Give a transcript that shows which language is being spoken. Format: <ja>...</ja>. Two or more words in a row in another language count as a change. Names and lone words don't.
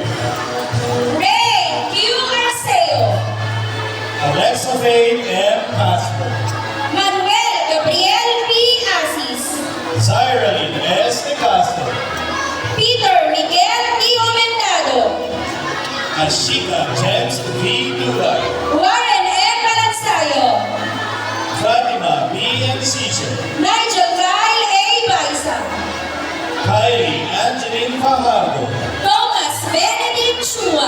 <tl>Ray Q. Arceo. Alexa Faye M. Castro. Manuel Gabriel P. Asis. Zyralyn S. De Castro. Peter Miguel P. Aumentado. Ashika James V. Dugay. Warren M. Balansayo. Fatima B. Enciso. Nigel Kyle A. Baisa. Kylie Angeline Fajardo. Thomas Benedict Chua.</tl>